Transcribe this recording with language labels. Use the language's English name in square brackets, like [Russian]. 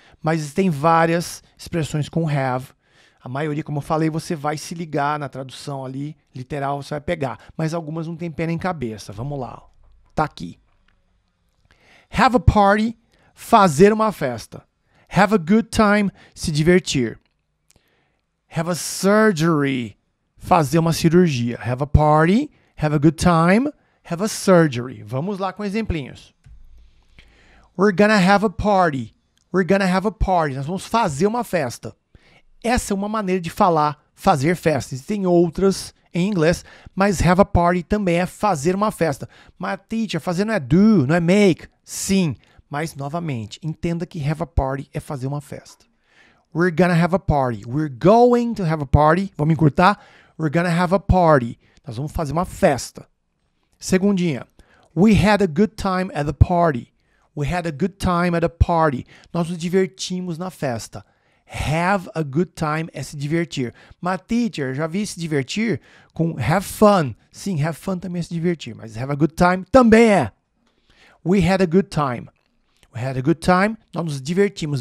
[Portuguese] Mas existem várias expressões com have. A maioria, como eu falei, você vai se ligar na tradução ali, literal, você vai pegar. Mas algumas não tem pé nem cabeça. Vamos lá. Tá aqui. [English] Have a party, fazer uma festa. Have a good time, se divertir. [Portuguese] Have a surgery, fazer uma cirurgia. [English] Have a party, have a good time, have a surgery. [Portuguese] Vamos lá com exemplinhos. [English] We're gonna have a party. We're gonna have a party. [Portuguese] Nós vamos fazer uma festa. Essa é uma maneira de falar fazer festa. Existem outras em inglês, mas have a party também é fazer uma festa. Mas, teacher, fazer não é do, não é make. Sim, mas, novamente, entenda que have a party é fazer uma festa. [English] We're gonna have a party. We're going to have a party. [Portuguese] Vamos encurtar? [English] We're gonna have a party. [Portuguese] Nós vamos fazer uma festa. Segundinha. [English] We had a good time at the party. We had a good time at a party. [Portuguese] Nós nos divertimos na festa. Have a good time é se divertir. Mas, teacher, já vi se divertir com have fun. Sim, have fun também é se divertir, mas have a good time também é. [English] We had a good time. We had a good time. [Portuguese] Nós nos divertimos.